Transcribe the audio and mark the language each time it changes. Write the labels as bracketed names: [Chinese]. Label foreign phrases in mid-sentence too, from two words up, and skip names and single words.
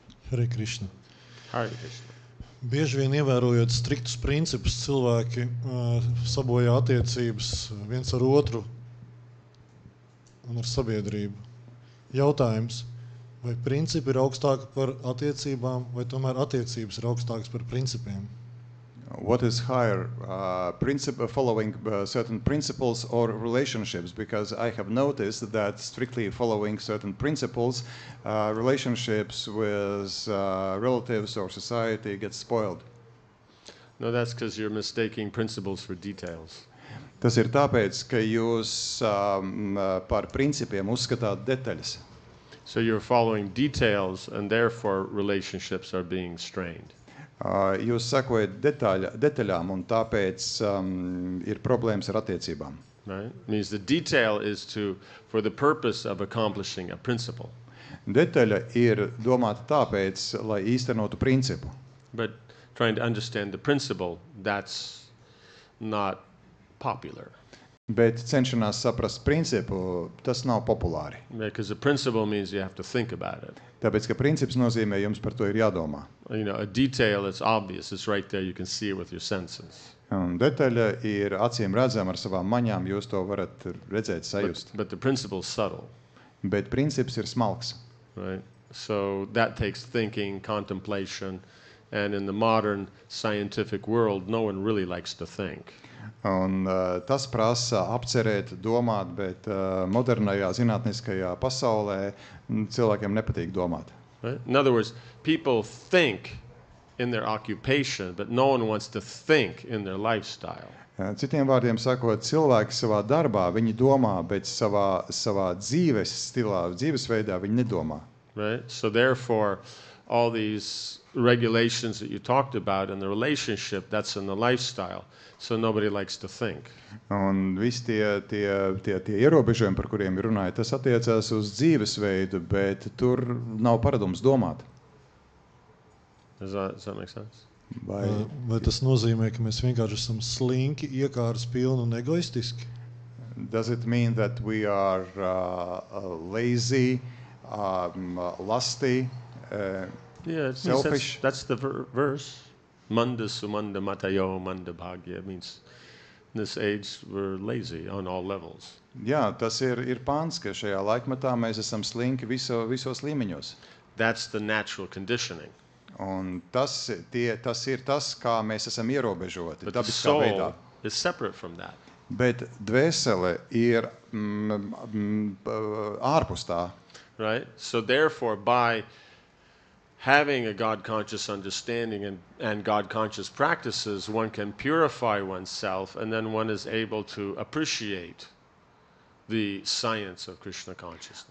[Sanskrit] हरे कृष्ण. हरे कृष्ण. [Latvian] Bieži vien ievērojot striktus principus, cilvēki sabojā attiecības viens ar otru un ar sabiedrību. Jautājums, vai principi ir augstāki par attiecībām, vai tomēr attiecības ir augstākas par principiem? [English] What is higher, following certain principles or relationships? Because I have noticed that strictly following certain principles, relationships with relatives or society get spoiled. No, that's because you're mistaking principles for details. [Latvian] Tas ir tāpēc, ka jūs par principiem uzskatāt detaļas. [English] So you're following details, and therefore relationships are being strained. [Latvian] Jūs sekojat detaļām, un tāpēc ir problēmas ar attiecībām. [English] Right? It means the detail is for the purpose of accomplishing a principle. [Latvian] Detaļa ir domāta tāpēc, lai īstenotu principu. [English] But trying to understand the principle, that's not popular. [Latvian] Bet cenšanās saprast principu, tas nav populāri. [English] Because the principle means you have to think about it. [Latvian] Tāpēc, ka princips nozīmē, jums par to ir jādomā. [English] You know, a detail, it's obvious, it's right there, you can see it with your senses. [Latvian] Un detaļa ir acīm redzama ar savām maņām, jūs to varat redzēt, sajust. [English] But the principle is subtle. [Latvian] Bet princips ir smalks. [English] Right? So that takes thinking, contemplation, and in the modern scientific world, no one really likes to think. [Latvian] Un tas prasa apcerēt, domāt, bet modernajā zinātniskajā pasaulē cilvēkiem nepatīk domāt. [English] Right? In other words, people think in their occupation, but no one wants to think in their lifestyle. [Latvian] Citiem vārdiem sakot, cilvēki savā darbā, viņi domā, bet savā dzīves stilā, dzīvesveidā viņi nedomā. [English] Right? So therefore, all these regulations that you talked about in the relationship, that's in the lifestyle. So nobody likes to think. [Latvian] Un visi tie ierobežojumi, par kuriem ir runāja, tas attiecās uz dzīvesveidu, bet tur nav paradums domāt. [English] Does that make sense? [Latvian] Vai tas nozīmē, ka mēs vienkārši esam slinki, iekāras pilni un egoistiski? [English] Does it mean that we are lazy, lusty, Yeah, selfish? That's the verse. [Sanskrit] मन्दा सुमन्द मतयो मन्द भाग्या [English] means in this age we're lazy on all levels. [Latvian] Jā, tas ir pāns, ka šajā laikmetā mēs esam slinki visos līmeņos. [English] That's the natural conditioning. [Latvian] Un tas ir tas, kā mēs esam ierobežoti, [English] But the [Latvian] dabiskā veidā. [English] soul is separate from that. [Latvian] Bet dvēsele ir ārpus tā. [English] Right? So therefore, by having a God-conscious understanding and God-conscious practices, one can purify oneself, and then one is able to appreciate the science of Krishna consciousness.